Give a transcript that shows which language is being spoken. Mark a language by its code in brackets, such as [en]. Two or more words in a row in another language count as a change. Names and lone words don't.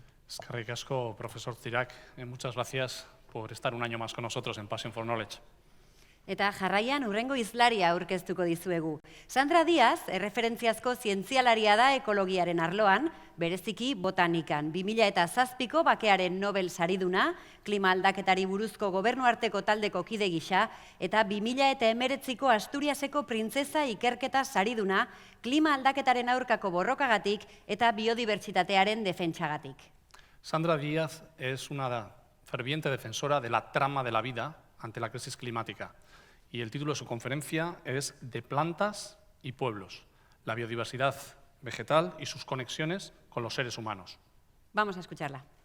[eu] Eskerrik asko, [es] profesor Zirac. Muchas gracias por estar un año más con nosotros en Passion for Knowledge. [eu] Eta jarraian hurrengo hizlaria aurkeztuko dizuegu. Sandra Díaz, erreferentziazko zientzialaria da ekologiaren arloan, bereziki botanikan. 2007ko bakearen Nobel sariduna, klima aldaketari buruzko gobernuarteko taldeko kide gisa, eta 2019ko Asturiaseko printzesa ikerketa sariduna, klima aldaketaren aurkako borrokagatik eta biodibertsitatearen defentsagatik. [es] Sandra Díaz es una ferviente defensora de la trama de la vida ante la crisis climática. Y el título de su conferencia es De plantas y pueblos, la biodiversidad vegetal y sus conexiones con los seres humanos. Vamos a escucharla.